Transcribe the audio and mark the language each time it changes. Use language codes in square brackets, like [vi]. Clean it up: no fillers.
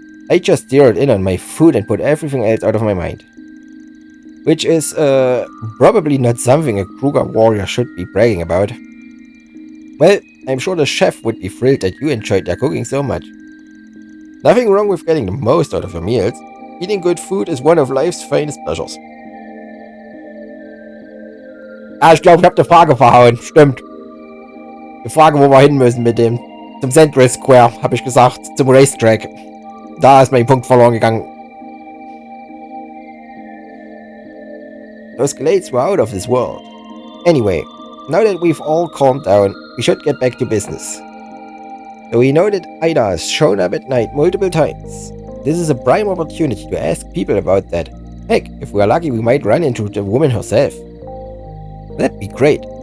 [en] I just zeroed in on my food and put everything else out of my mind. Which is, probably not something a Kruger warrior should be bragging about. Well, I'm sure the chef would be thrilled that you enjoyed their cooking so much. Nothing wrong with getting the most out of your meals. Eating good food is one of life's finest pleasures. [de] Ah, ich glaube, ich habe die Frage verhauen. Stimmt. Die Frage, wo wir hin müssen mit dem. Zum Central Square, habe ich gesagt. Zum Racetrack. Da ist mein Punkt verloren gegangen. [en] Those glades were out of this world. Anyway, now that we've all calmed down, we should get back to business. So we know that Ida has shown up at night multiple times. This is a prime opportunity to ask people about that. Heck, if we are lucky we might run into the woman herself. That'd be great.